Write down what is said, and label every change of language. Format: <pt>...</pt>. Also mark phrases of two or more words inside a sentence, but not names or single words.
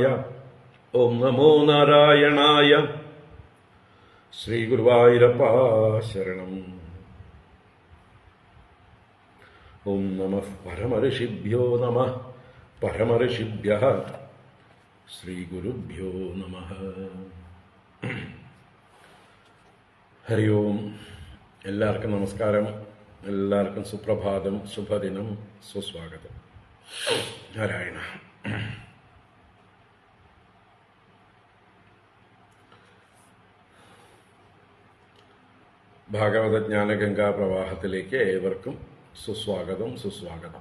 <sa>ॐ नमो नारायणाय। श्रीगुरुवायूरप्पा शरणम्। ॐ नमः परमऋषिभ्यो नमः परमऋषिभ्यः श्रीगुरुभ्यो नमः। ഹരി ഓം.</sa> <ml>എല്ലാവർക്കും നമസ്കാരം, എല്ലാവർക്കും സുപ്രഭാതം, ശുഭദിനം, സുസ്വാഗതം. നാരായണ. ഭാഗവത ജ്ഞാനഗംഗാ പ്രവാഹത്തിലേക്ക് ഏവർക്കും സുസ്വാഗതം, സുസ്വാഗതം.</ml>